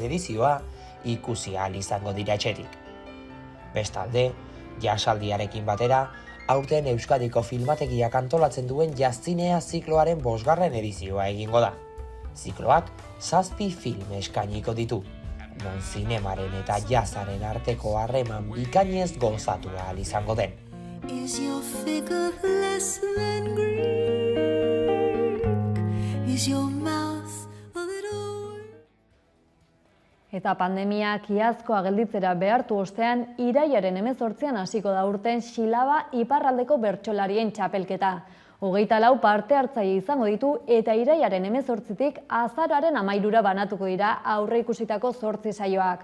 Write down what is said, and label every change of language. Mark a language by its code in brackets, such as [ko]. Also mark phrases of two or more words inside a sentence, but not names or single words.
[eu] edizioa ikusi ahal izango dira etxetik. Bestalde, jasaldiarekin batera, aurten Euskadiko filmategiak antolatzen duen jazzinea zikloaren 5. edizioa egingo da. Zikloak 7 film eskainiko ditu, non zinemaren eta jazaren arteko harreman bikainez gozatu ahal izango den. [en] Is your figure less than Greek? Is your mouth a little... [eu] Eta pandemiak iazkoa gelditzera behartu ostean, irailaren 18an hasiko da urten Xilaba iparraldeko bertsolarien txapelketa. 24 parte hartzaile izango ditu eta irailaren 18tik azararen 13ra banatuko dira aurre ikusitako 8 saioak.